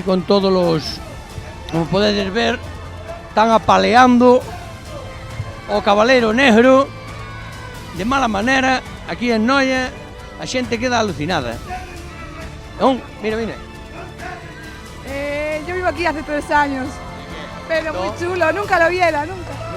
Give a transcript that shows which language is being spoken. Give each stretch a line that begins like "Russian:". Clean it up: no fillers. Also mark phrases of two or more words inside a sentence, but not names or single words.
Spanish: con todos los,
Galician: como podedes ver, están apaleando o cabaleiro negro de mala manera aquí en Noia, a xente queda alucinada. Non? Mira.
Spanish: Yo vivo aquí hace 3 años, pero muy chulo, nunca lo viera, nunca.